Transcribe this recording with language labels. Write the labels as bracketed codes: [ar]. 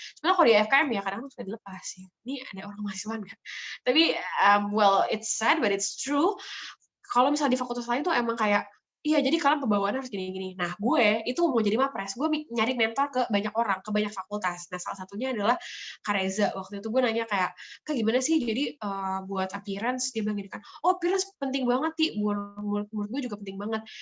[id] Sebenarnya kalau di FKM ya kadang suka dilepas ya. Ini ada orang kemahasiswaan nggak? Tapi [en] well, it's sad but it's true. [id] Kalau misalnya di fakultas lain tuh emang kayak iya, jadi kalian pembawaannya harus gini-gini. Nah, gue itu mau jadi mapres, gue nyari mentor ke banyak orang, ke banyak fakultas. Nah, salah satunya adalah Kak Reza. Waktu itu gue nanya kayak, Kak gimana sih jadi buat appearance? Dia bilang gini kan, oh appearance penting banget, Ti. Menurut gue juga penting banget.